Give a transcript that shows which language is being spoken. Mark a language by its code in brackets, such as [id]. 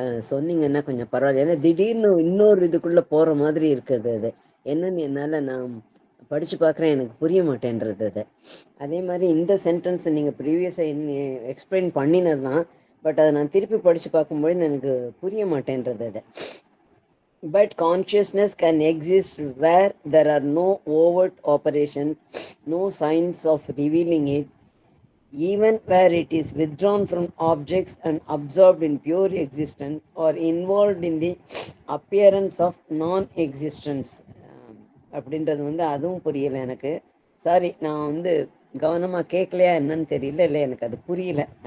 [ta] சொன்னீங்கன்னா கொஞ்சம் பரவாயில்ல. ஏன்னா திடீர்னு இன்னொரு இதுக்குள்ள போற மாதிரி இருக்குது அது. என்னன்னு என்னால நான் படிச்சு பார்க்குறேன், எனக்கு புரிய மாட்டேன்றது அது. அதே மாதிரி இந்த சென்டென்ஸ் நீங்க ப்ரீவியஸாக எக்ஸ்பிளைன் பண்ணினது தான், பட் அதை நான் திருப்பி படிச்சு பார்க்கும்பொழுது எனக்கு புரிய மாட்டேன்றது அது. [en] But consciousness can exist where there are no overt operations, no signs of revealing it, even where it is withdrawn from objects and absorbed in pure existence or involved in the appearance of non-existence. [ta] அப்படின்றது வந்து அதுவும் புரியல எனக்கு. Sorry, நான் வந்து கவனமா கேட்கலையா என்னன்னு தெரியல, இல்லை எனக்கு அது புரியல.